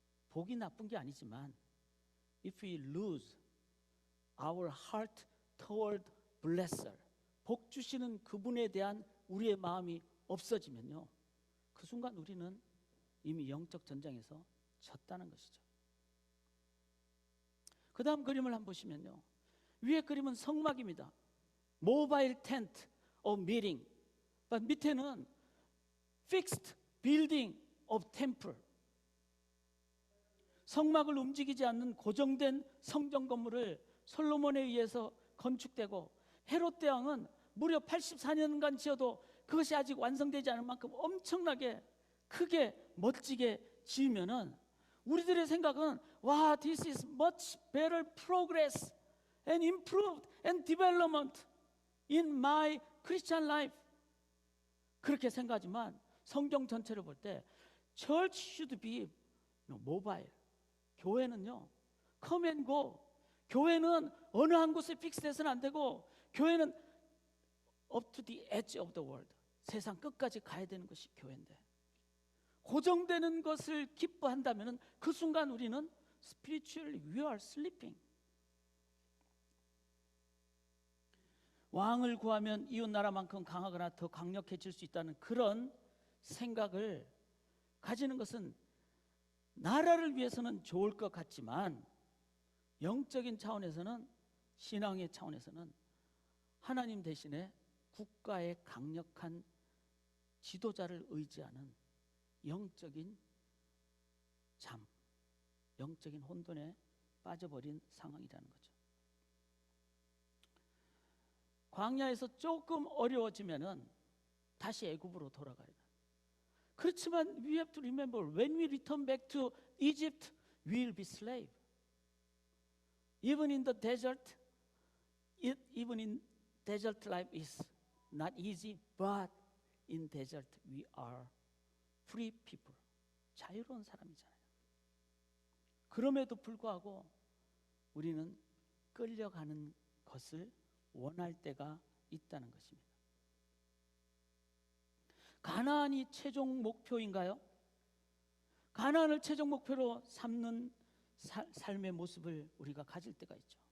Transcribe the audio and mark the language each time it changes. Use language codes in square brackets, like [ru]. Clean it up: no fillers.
[ko] 복이 나쁜 게 아니지만 [en] if we lose our heart toward blesser, [ko] 복 주시는 그분에 대한 우리의 마음이 없어지면요, 그 순간 우리는 이미 영적 전장에서 졌다는 것이죠. 그 다음 그림을 한번 보시면요, 위에 그림은 성막입니다. [en] 모바일 텐트 of meeting. [ko] 밑에는 [en] fixed building of temple. [ko] 성막을 움직이지 않는 고정된 성전 건물을 솔로몬에 의해서 건축되고, 헤롯 대왕은 무려 84년간 지어도 그것이 아직 완성되지 않을 만큼 엄청나게 크게 멋지게 지으면은 우리들의 생각은 와, [en] this is much better progress and improved and development in my Christian life. [ko] 그렇게 생각하지만 성경 전체를 볼 때 [en] church should be mobile. [ko] 교회는요, [en] come and go. [ko] 교회는 어느 한 곳에 픽스돼서는 안 되고, 교회는 [en] up to the edge of the world. [ko] 세상 끝까지 가야 되는 것이 교회인데, 고정되는 것을 기뻐한다면 그 순간 우리는 [en] spiritually we are sleeping. [ko] 왕을 구하면 이웃 나라만큼 강하거나 더 강력해질 수 있다는 그런 생각을 가지는 것은 나라를 위해서는 좋을 것 같지만, 영적인 차원에서는, 신앙의 차원에서는 하나님 대신에 국가의 강력한 지도자를 의지하는 영적인 잠, 영적인 혼돈에 빠져버린 상황이라는 거죠. 광야에서 조금 어려워지면은 다시 애굽으로 돌아가야 돼. 그렇지만 [en] we have to remember, when we return back to Egypt, we will be slave. Even in the desert, even in desert life is not easy, but in desert we are free people. [ko] 자유로운 사람이잖아요. 그럼에도 불구하고 우리는 끌려가는 것을 원할 때가 있다는 것입니다. 가나안이 최종 목표인가요? 가나안을 최종 목표로 삼는 삶의 모습을 우리가 가질 때가 있죠.